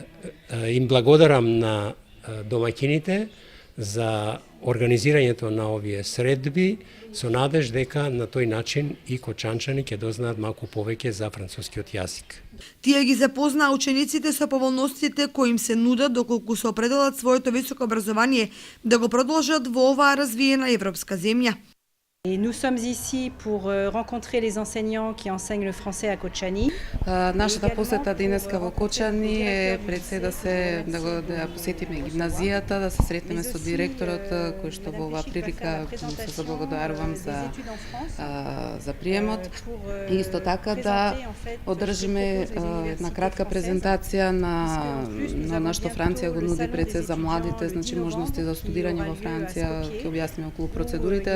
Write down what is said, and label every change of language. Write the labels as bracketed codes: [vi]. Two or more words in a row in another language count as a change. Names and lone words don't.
[mk] Им благодарам на домаќините за организирањето на овие средби, со надеж дека на тој начин и кочанчани ќе дознаат малку повеќе за францускиот јазик. Тие ги запознаа учениците со поволностите кои им се нудат доколку се определат своето високо образование да го продолжат во оваа развиена европска земја. [fr] Et nous sommes ici pour rencontrer les enseignants qui enseignent le français à Kočani. [mk] Нашата посета денеска во Кочани е пред се да ја посетиме гимназијата, да се сретнеме со директорот кој што во оваа прилика се заблагодарувам за приемот. И исто така да одржиме една кратка презентација на нашто Франција го нуди пред се за младите, значи можности за студирање во Франција, ќе објасниме околу процедурите.